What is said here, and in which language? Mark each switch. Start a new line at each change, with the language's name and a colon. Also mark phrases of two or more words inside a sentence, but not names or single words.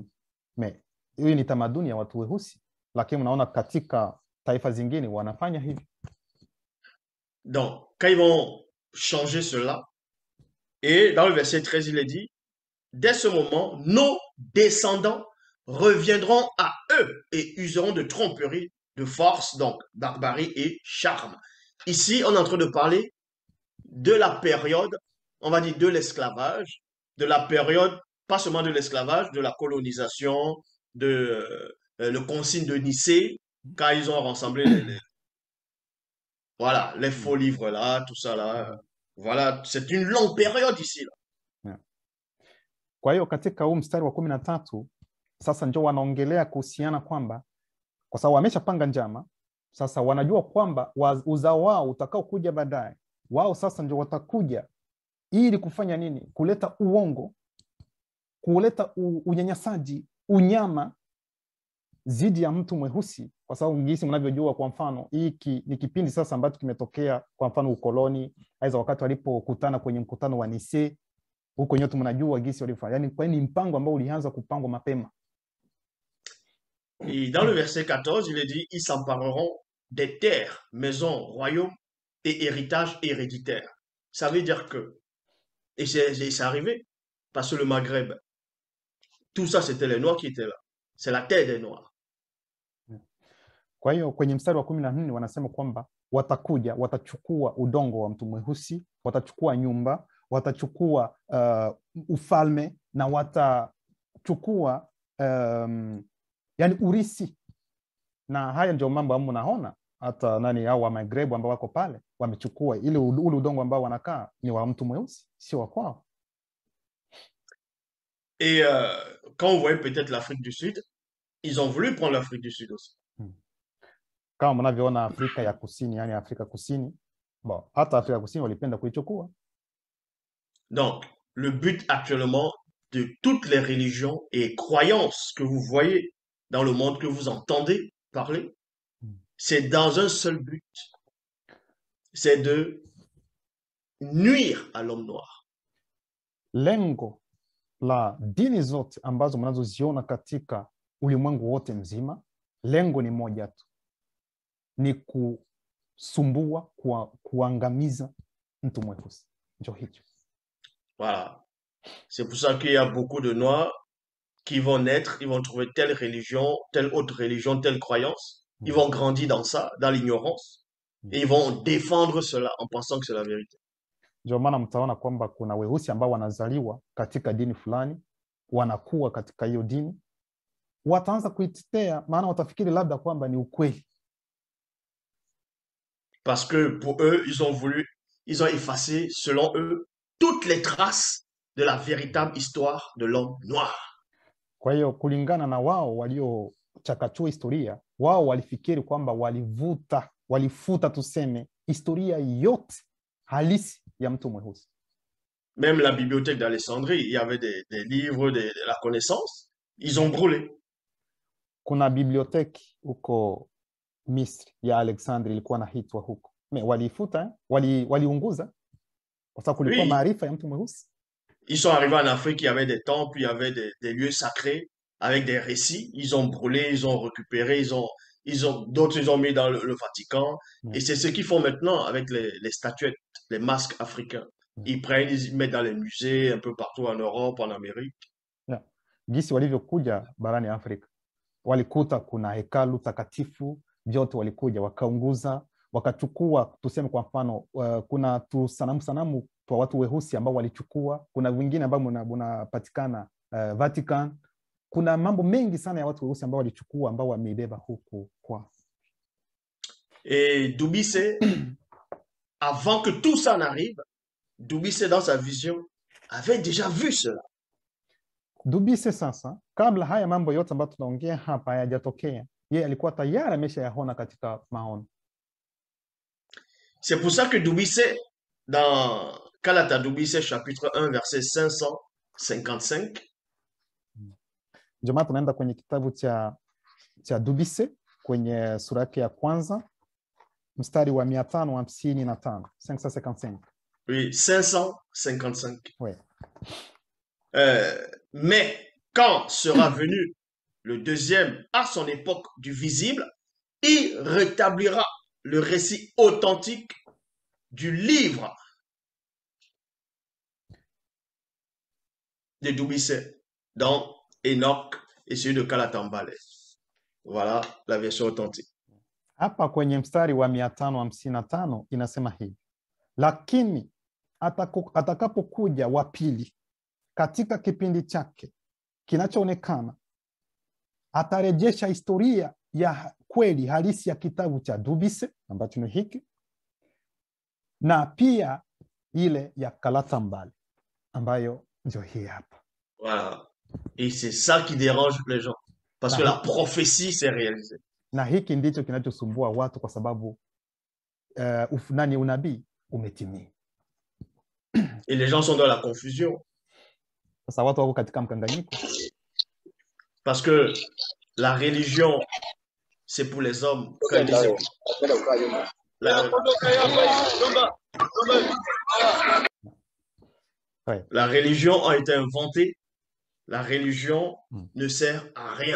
Swahili: Hii ni tamaduni ya watu weusi, lakini unaona katika taifa zingine wanafanya hivi.
French: Donc, quand ils vont changer cela, et dans le verset 13, il est dit, dès ce moment, nos descendants reviendront à eux et useront de tromperie, de force, donc barbarie et charme. Ici, on est en train de parler de la période, on va dire de l'esclavage, de la période, pas seulement de l'esclavage, de la colonisation, de le consigne de Nicée, quand ils ont rassemblé voilà, les faux livres là, tout ça là. Voilà, c'est une longue période ici là.
Swahili: Kwa hiyo katika huu mstari wa 13 sasa ndio wanaongelea kuhusiana kwamba kwa sababu wameshapanga njama, sasa wanajua kwamba uzao wao utakao kuja baadaye, wao sasa ndio watakuja ili kufanya nini? Kuleta uongo, kuleta unyanyasaji, unyama zidi ya mtu mweusi, kwa sababu jinsi mnavyojua, kwa mfano hiki ni kipindi sasa ambacho kimetokea, kwa mfano ukoloni, aidha wakati walipokutana kwenye mkutano wa Nicée, huko nyote mnajua jinsi walifanya. Yani kwa ni mpango ambao ulianza kupangwa mapema.
French: Et dans le verset 14, il est dit, ils s'empareront des terres, maisons, royaumes et héritages héréditaires. Ça veut dire que, et c'est arrivé, parce que le Maghreb, tout ça c'était les Noirs qui étaient là. C'est la terre des Noirs.
Swahili: Kwa hiyo kwenye mstari wa 14 wanasema kwamba watakuja, watachukua udongo wa mtu mweusi, watachukua nyumba, watachukua ufalme na watachukua yani urisi. Na haya ndio mambo ambayo unaona hata nani hao wa Maghreb ambao wako pale wamechukua ile ule udongo ambao wanakaa ni wa mtu mweusi, sio wa kwao.
French: Et quand on voyait peut-être l'Afrique du Sud, ils ont voulu prendre l'Afrique du Sud aussi.
Swahili: Kama mnavyoona Afrika ya Kusini, yani Afrika Kusini, bon, hata Afrika Kusini walipenda kuichukua.
French: Donc, le but actuellement de toutes les religions et croyances que vous voyez dans le monde, que vous entendez parler, c'est dans un seul but, c'est de nuire à l'homme noir.
Swahili: Lengo la dini zote ambazo mnazoziona katika ulimwengu wote mzima, lengo ni moja tu, ni kusumbua, kuangamiza mtu mweusi. Ndio hicho.
French: Voilà. C'est pour ça qu'il y a beaucoup de Noirs qui vont naître, ils vont trouver telle religion, telle autre religion, telle croyance. Ils vont grandir dans ça, dans l'ignorance. Et ils vont défendre cela en pensant que c'est la vérité.
Swahili: Ndio maana mtaona kwamba kuna weusi ambao wanazaliwa katika dini fulani, wanakuwa katika hiyo dini, wataanza kuitetea, maana watafikiri labda kwamba ni ukweli.
French: Parce que pour eux, ils ont effacé, selon eux, toutes les traces de la véritable histoire de l'homme noir.
Swahili: Kwa hiyo kulingana na wao waliochakachua historia, wao walifikiri kwamba walifuta tuseme historia yote halisi ya mtu mweusi.
French: Même la bibliothèque d'Alexandrie, il y avait des livres de la connaissance, ils ont brûlé.
Swahili: Kuna biblioteki huko Misri ya Alexandria ilikuwa naitwa huko. Walifuta, waliunguza kwa sababu kulikuwa maarifa ya mtu mweusi.
French: Ils sont arrivés en Afrique, il y avait des temples, il y avait des lieux sacrés avec des récits. Ils ont brûlé, ils ont récupéré, d'autres ils ont mis dans le Vatican. Et c'est ce qu'ils font maintenant avec les statuettes, les masques africains. Ils prennent, ils mettent dans les musées un peu partout en Europe, en Amérique.
Swahili: Jinsi walivyokuja barani Afrika, walikuta kuna hekalu takatifu, vyote walikuja wakaunguza, wakachukua tuseme kwa mfano kuna sanamu kwa watu weusi ambao walichukua, kuna vingine ambao unapatikana Vatican. Kuna mambo mengi sana ya watu weusi ambao walichukua ambao wameibeba huku kwa.
French: Et Dubise, avant que tout ça n'arrive, Dubise dans sa vision avait déjà vu cela.
Swahili: Dubise sasa, kabla haya mambo yote ambayo tunaongea hapa hayajatokea, yeye alikuwa tayari ameshayaona katika maono.
French: C'est pour ça que Dubise, dans Kalata Dubise, chapitre 1, verset 555,
Swahili: Ndio maana tunaenda kwenye kitabu cha Dubise kwenye sura yake ya kwanza mstari wa 555, 555.
French: oui, 555. Ouais. Mais quand sera venu le deuxième à son époque du visible, il rétablira le récit authentique du livre de Dubise dans Enoch et celui de Kalatambale. Voilà la version authentique.
Swahili: Hapa kwenye mstari wa 555 inasema hivi: lakini atakapokuja wa pili katika kipindi chake kinachoonekana, atarejesha historia ya kweli halisi ya kitabu cha Dubise ambacho ni hiki, na pia ile ya Kalatambale ambayo ndio hii hapa.
French: Voilà. Et c'est ça qui dérange les gens. Parce que la prophétie s'est réalisée.
Swahili: Na hiki ndicho kinachosumbua watu kwa sababu unabii umetimia.
French: Et les gens sont dans la confusion.
Swahili: Sasa watu wako katika mkanganyiko.
French: Parce que la religion, c'est pour les hommes. La religion a été inventée. La religion ne sert à rien.